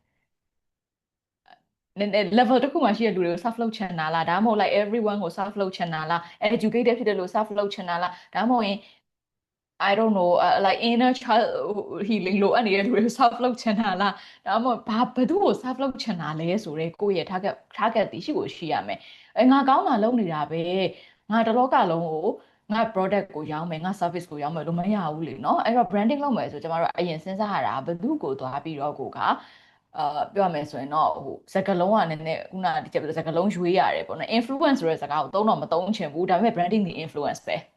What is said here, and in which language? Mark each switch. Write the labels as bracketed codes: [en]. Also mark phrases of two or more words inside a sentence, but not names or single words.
[my] level တစ်ခုမှရှိတဲ့လူတွေကို serve လုပ်ချင်တာလားဒါမှမဟုတ် [en] like everyone [my] ကို serve လုပ်ချင်တာလား educated ဖြစ်တဲ့လူ serve လုပ်ချင်တာလားဒါမှမဟုတ်ရင် [en] I don't know like inner child [my] healing လိုအပ်နေတဲ့လူတွေကို serve လုပ်ချင်တာလားဒါမှမဟုတ်ဘယ်သူ့ကို serve လုပ်ချင်တာလဲဆိုတော့ကိုယ့်ရဲ့ target တည်ရှိကိုရှိရမယ်ငါကောင်းတာလုပ်နေတာပဲငါတစ်လောကလုံးကိုငါ product ကိုရောင်းမယ်ငါ service ကိုရောင်းမယ်လို့မရဘူးလေနော်အဲ့တော့ branding လုပ်မယ်ဆိုကျမတို့အရင်စဉ်းစားရတာဘယ်သူ့ကိုသွားပြီးတော့ကိုကပြောရမယ်ဆိုရင်တော့ဟိုစကားလုံးကနည်းနည်းခုနကဒီစကားလုံးရွေးရတယ်ပေါ့နော် influence ဆိုတဲ့စကားကိုသုံးတော့မသုံးချင်ဘူးဒါပေမဲ့ branding ဒီ influence ပဲ